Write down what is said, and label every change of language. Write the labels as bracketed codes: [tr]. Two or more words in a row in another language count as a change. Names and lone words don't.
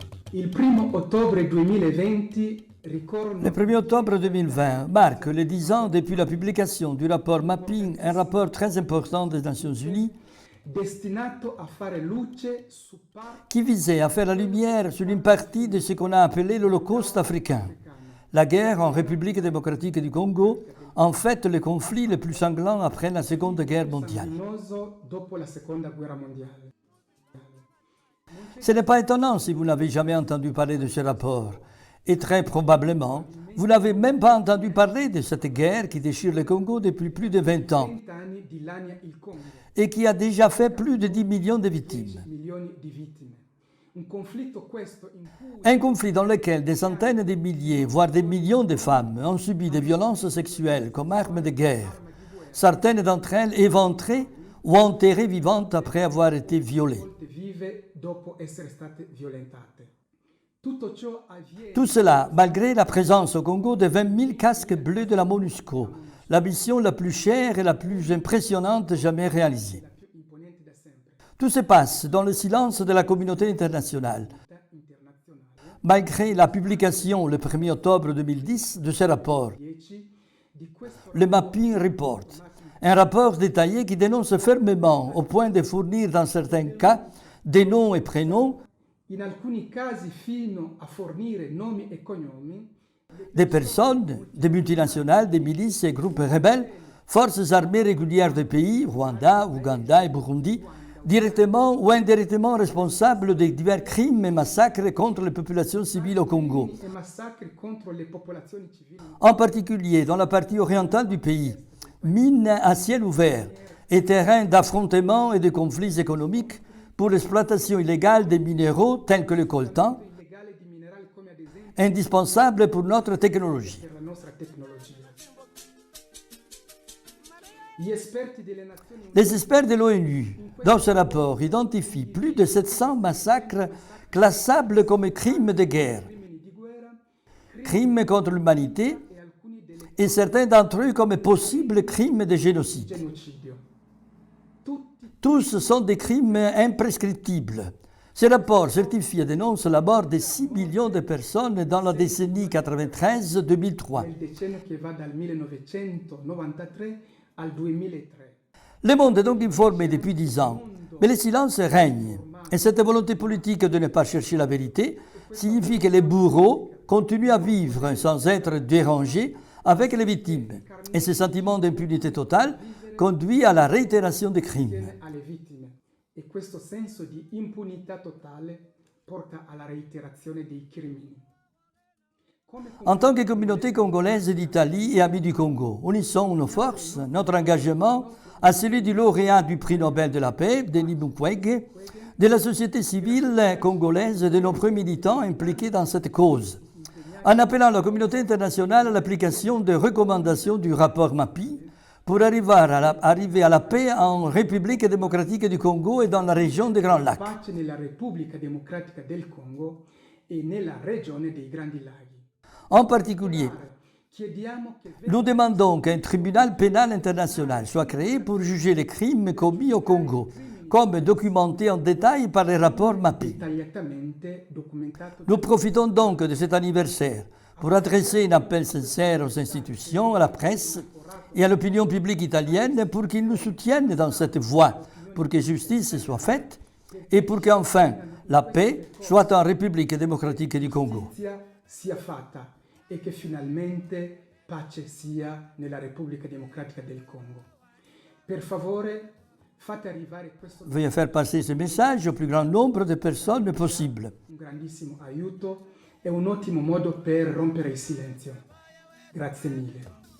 [it] Il 1er ottobre 2020 ricorre... [fr] Le 1er octobre 2020 marque les 10 ans depuis la publication du rapport Mapping, un rapport très important des Nations Unies [it] destinato a fare luce su [fr] qui visait à faire la lumière sur une partie de ce qu'on a appelé l'Holocauste africain, la guerre en République démocratique du Congo, en fait le conflit le plus sanglant après la Seconde Guerre mondiale. [it] dopo la Seconda Guerra Mondiale. [fr] Ce n'est pas étonnant si vous n'avez jamais entendu parler de ce rapport. Et très probablement, vous n'avez même pas entendu parler de cette guerre qui déchire le Congo depuis plus de 20 ans [it] 20 anni dilania il Congo, [fr] et qui a déjà fait plus de 10 millions de victimes. [it] milioni di vittime. Un conflitto questo in cui [fr] Un conflit dans lequel des centaines de milliers, voire des millions de femmes ont subi des violences sexuelles comme armes de guerre, certaines d'entre elles éventrées ou enterrées vivantes après avoir été violées. [it] molte vive dopo essere state violentate. Tutto ciò avviene [fr] Tout cela malgré la présence au Congo de 20 000 casques bleus de la MONUSCO, la mission la plus chère et la plus impressionnante jamais réalisée. [it] più imponente da sempre. [fr] Tout se passe dans le silence de la communauté internationale, [it] Internazionale [fr] malgré la publication le 1er octobre 2010 de ce rapport, [it] 10 di questo [fr] le Mapping Report, un rapport détaillé qui dénonce fermement au point de fournir dans certains cas des noms et prénoms [it] in alcuni casi fino a fornire nomi e cognomi [fr] des personnes, des multinationales, des milices et groupes rebelles, forces armées régulières des pays, Rwanda, Ouganda et Burundi, directement ou indirectement responsables des divers crimes et massacres contre les populations civiles au Congo, [it] e massacri contro le popolazioni civili, [fr] en particulier dans la partie orientale du pays, mines à ciel ouvert et terrains d'affrontements et de conflits économiques pour l'exploitation illégale des minéraux tels que le coltan, [it] illegale di minerali come ad esempio [fr] indispensable pour notre technologie. [it] per la nostra tecnologia. Gli esperti delle Nazioni Unite [fr] Les experts de l'ONU, dans ce rapport, identifient plus de 700 massacres classables comme crimes de guerre, [it] crimini di guerra [fr] crimes contre l'humanité [it] e alcuni delle [fr] et certains d'entre eux comme possibles crimes de génocide. [it] genocidio. Tutti [fr] Tous sont des crimes imprescriptibles. Ce rapport certifie et dénonce la mort de 6 millions de personnes dans la décennie 93-2003. [it] nel decennio che va dal 1993 al 2003. [fr] Le monde est donc informé depuis 10 ans, mais le silence règne. Et cette volonté politique de ne pas chercher la vérité signifie que les bourreaux continuent à vivre sans être dérangés avec les victimes. Et ce sentiment d'impunité totale conduit à la réitération des crimes. [it] Tiene alle vittime e questo senso di impunità totale porta alla reiterazione dei crimini. [fr] En tant que communauté congolaise d'Italie et amis du Congo, unissons nos forces, notre engagement à celui du lauréat du prix Nobel de la paix, Denis Mukwege, de la société civile congolaise et de nombreux militants impliqués dans cette cause, en appelant la communauté internationale à l'application des recommandations du rapport MAPI pour arriver à la paix en République démocratique du Congo et dans la région des Grands Lacs. [it] Pace nella Repubblica Democratica del Congo e nella regione dei Grandi Laghi. [fr] En particulier, [it] Chiediamo che [fr] nous demandons qu'un tribunal pénal international soit créé pour juger les crimes commis au Congo, comme documenté en détail par les rapports MAPI. [it] dettagliatamente documentato [fr] Nous profitons donc de cet anniversaire pour adresser un appel sincère aux institutions, à la presse et à l'opinion publique italienne pour qu'ils nous soutiennent dans cette voie, pour que justice soit faite et pour qu'enfin la paix soit en République démocratique du Congo. [it] sia fatta e che finalmente pace sia nella Repubblica Democratica del Congo. Per favore, fate arrivare questo [fr] Veuillez faire passer ce message au plus grand nombre de personnes possible. [it] un grandissimo aiuto e un ottimo modo per rompere il silenzio. Grazie mille.